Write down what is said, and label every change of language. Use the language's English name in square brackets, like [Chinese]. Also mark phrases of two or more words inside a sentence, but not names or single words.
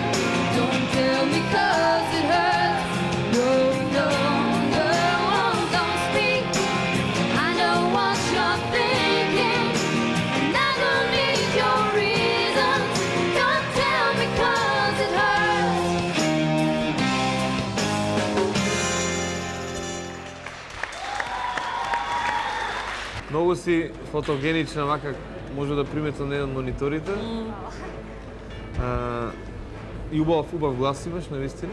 [English] Don't tell me 'cause it hurts. No, no, no, don't speak. I know what you're thinking, and I don't need your reasons. Don't tell me 'cause it hurts. [Macedonian] Многу си фотогенична, мака може да приметам на еден мониторите. И убав глас имаш, навистина.